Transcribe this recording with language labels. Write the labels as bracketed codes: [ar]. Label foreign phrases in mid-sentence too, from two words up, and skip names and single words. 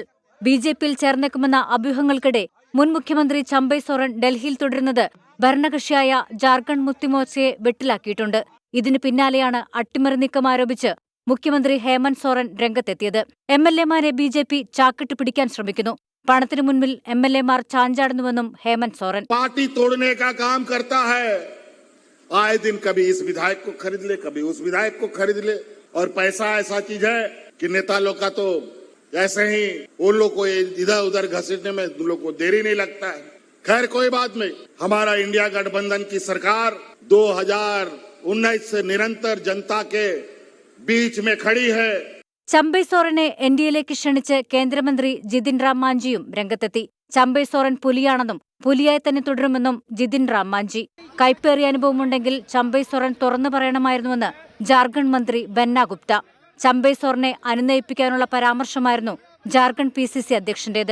[ml] BJP-യിൽ ചേർന്നേക്കുമെന്ന അഭ്യൂഹങ്ങൾക്കിടെ മുൻ മുഖ്യമന്ത്രി ചമ്പൈ സോറൻ ഡൽഹിയിൽ തുടരുന്നത് ഭരണകക്ഷിയായ ജാർഖണ്ഡ് മുക്തി മോർച്ചയെ വെട്ടിലാക്കിയിട്ടുണ്ട്. ഇതിന് പിന്നാലെയാണ് അട്ടിമറി നീക്കം ആരോപിച്ച് മുഖ്യമന്ത്രി ഹേമന്ത് സോറൻ രംഗത്തെത്തിയത്. MLA-മാരെ BJP ചാക്കിട്ട് പിടിക്കാൻ ശ്രമിക്കുന്നു. പണത്തിനു മുൻപിൽ MLA-മാർ ചാഞ്ചാടുന്നുവെന്നും ഹേമന്ത് സോറൻ. [hi] पार्टी तोड़ने का काम करता है, आए दिन कभी इस विधायक को खरीद ले, कभी उस विधायक को खरीद ले, और पैसा ऐसा चीज है कि नेता लोग का तो ऐसे ही उन लोग को इधर उधर घसीटने में उन लोग को देरी नहीं लगता है. खैर कोई बात नहीं, हमारा इंडिया गठबंधन की सरकार 2019 से निरंतर जनता के बीच में खड़ी है. [ml] ചമ്പൈ സോറനെ NDA-യിലേക്ക് ക്ഷണിച്ച് കേന്ദ്രമന്ത്രി ജിതിൻ റാം മാഞ്ചിയും രംഗത്തെത്തി. ചമ്പൈ സോറൻ പുലിയാണെന്നും പുലിയായി തന്നെ തുടരുമെന്നും ജിതിൻ റാം മാഞ്ചി. കൈപ്പേറിയ അനുഭവമുണ്ടെങ്കിൽ ചമ്പൈ സോറൻ തുറന്നു പറയണമായിരുന്നുവെന്ന് ജാർഖണ്ഡ് മന്ത്രി ബന്ന ഗുപ്ത. ചമ്പൈ സോറനെ അനുനയിപ്പിക്കാനുള്ള പരാമർശമായിരുന്നു ജാർഖണ്ഡ് PCC അധ്യക്ഷന്റേത്.